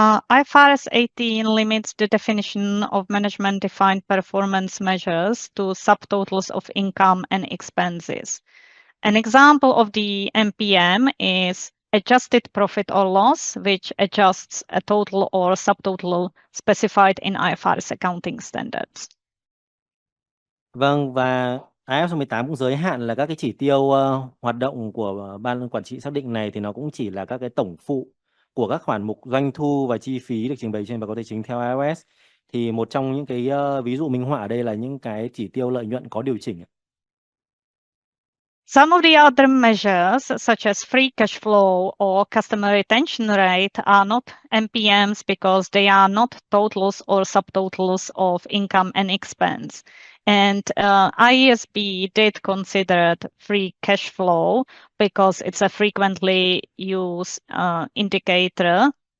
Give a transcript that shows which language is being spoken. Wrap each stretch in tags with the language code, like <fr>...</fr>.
<en>IFRS 18 limits the definition of management defined performance measures to subtotals of income and expenses. An example of the MPM is adjusted profit or loss, which adjusts a total or subtotal specified in IFRS accounting standards.</en> <vi>Vâng, và IFRS 18 cũng giới hạn là các cái chỉ tiêu hoạt động của ban quản trị xác định này thì nó cũng chỉ là các cái tổng phụ của các khoản mục doanh thu và chi phí được trình bày trên báo cáo tài chính theo IFRS. Thì một trong những cái ví dụ minh họa ở đây là những cái chỉ tiêu lợi nhuận có điều chỉnh.</vi> <en>Some of the other measures, such as free cash flow or customer retention rate, are not MPMs because they are not totals or subtotals of income and expense. And IASB did consider free cash flow because it's a frequently used indicator.</en>